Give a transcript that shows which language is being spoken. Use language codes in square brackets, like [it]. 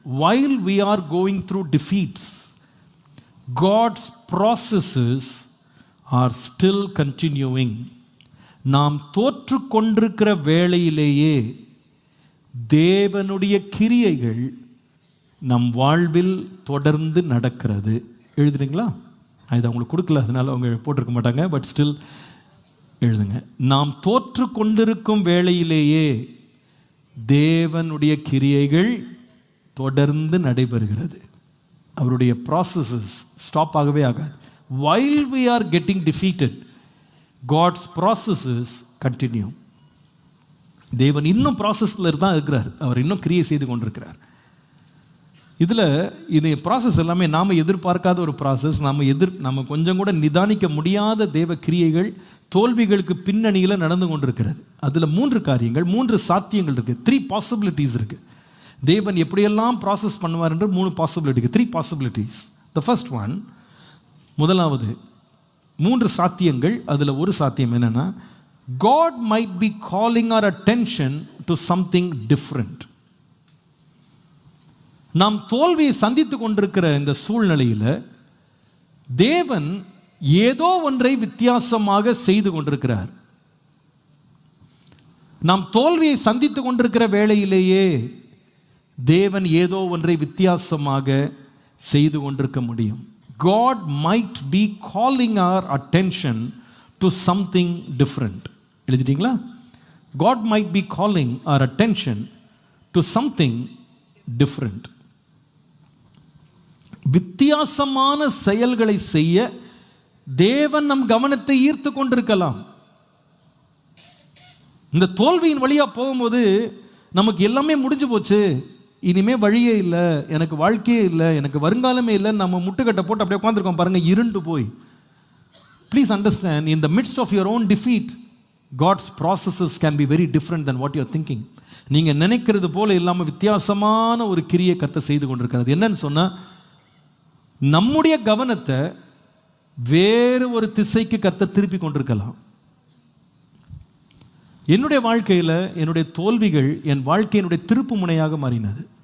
[en] While we are going through defeats, God's processes are still continuing. [ta] நாம் தோற்று கொண்டிருக்கிற வேளையிலேயே தேவனுடைய கிரியைகள் நம் வாழ்வில் தொடர்ந்து நடக்கிறது. எழுதுறீங்களா? இது அவங்களுக்கு கொடுக்கல, அதனால அவங்க போட்டிருக்க மாட்டாங்க, [en] but still [ta] எழுதுங்க. நாம் தோற்று கொண்டிருக்கும் வேளையிலேயே தேவனுடைய கிரியைகள் தொடர்ந்து நடைபெறுகிறது. அவருடைய ப்ராசஸஸ் ஸ்டாப் ஆகவே ஆகாது. [en] While we are getting defeated, God's processes continue. [ta] தேவன் இன்னும் ப்ராசஸில் தான் இருக்கிறார், அவர் இன்னும் கிரியை செய்து கொண்டிருக்கிறார். இதில் இது ப்ராசஸ் எல்லாமே நாம் எதிர்பார்க்காத ஒரு ப்ராசஸ், நம்ம கொஞ்சம் கூட நிதானிக்க முடியாத தேவ கிரியைகள் தோல்விகளுக்கு பின்னணியில் நடந்து கொண்டிருக்கிறது. அதில் 3 காரியங்கள், 3 சாத்தியங்கள் இருக்குது, 3 பாசிபிலிட்டிஸ் இருக்குது. தேவன் எப்படியெல்லாம் ப்ராசஸ் பண்ணுவார் என்று 3 possibility, 3 possibilities. [en] the first one, [ta] முதலாவது 3 சாத்தியங்கள். அதில் ஒரு சாத்தியம் என்னென்னா, [en] God might be calling our attention to something different. [ta] நாம் தோல்வியை சந்தித்து கொண்டிருக்கிற இந்த சூழ்நிலையில் தேவன் ஏதோ ஒன்றை வித்தியாசமாக செய்து கொண்டிருக்கிறார். நாம் தோல்வியை சந்தித்து கொண்டிருக்கிற வேளையிலேயே தேவன் ஏதோ ஒன்றை வித்தியாசமாக செய்து கொண்டிருக்க முடியும். [en] God might be calling our attention to something different. [ta] எழுதிட்டீங்களா? [en] God might be calling our attention to something different. [ta] வித்தியாசமான செயல்களை செய்ய தேவன் நம் கவனத்தை ஈர்த்து கொண்டிருக்கலாம். இந்த தோல்வியின் வழியாக போகும்போது நமக்கு எல்லாமே முடிஞ்சு போச்சு, இனிமே வழியே இல்லை, எனக்கு வாழ்க்கையே இல்லை, எனக்கு வருங்காலமே இல்லை, நம்ம முட்டுக்கட்டை போட்டு அப்படியே உட்காந்துருக்கோம் பாருங்க, இருண்டு போய். [en] Please understand, in the midst of your own defeat, God's processes can be very different than what you are thinking. [ta] நீங்கள் நினைக்கிறது போல இல்லாமல் வித்தியாசமான ஒரு கிரியை கர்த்தர் செய்து கொண்டிருக்கிறது. என்னன்னு சொன்னால், நம்முடைய கவனத்தை வேறு ஒரு திசைக்கு கர்த்தர் திருப்பி கொண்டிருக்கலாம். என்னுடைய வாழ்க்கையில் என்னுடைய தோல்விகள் என் வாழ்க்கையினுடைய திருப்பு முனையாக மாறினது.